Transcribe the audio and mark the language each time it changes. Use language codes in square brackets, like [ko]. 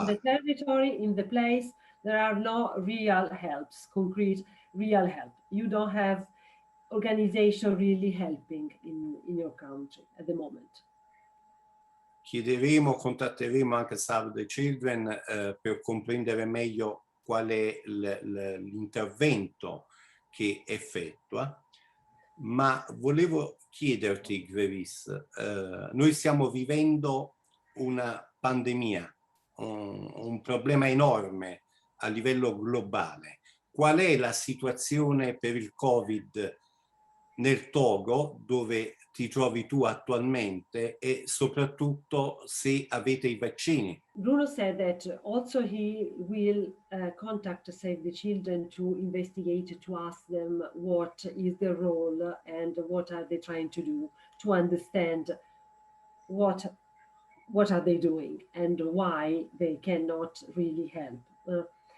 [en] on the territory, in the place, there are no real helps, concrete real help. You don't have organization really helping in your country at the moment. [it] Contatteremo anche Save the Children per comprendere meglio qual è l'intervento che effettua. Ma volevo chiederti, Grevis, noi stiamo vivendo una pandemia, un problema enorme a livello globale. Qual è la situazione per il Covid nel Togo, dove ti trovi tu attualmente, e soprattutto se avete i vaccini? [en] Bruno said that also he will contact Save the Children to investigate, to ask them what is their role and what are they trying to do, to understand what are they doing and why they cannot really help.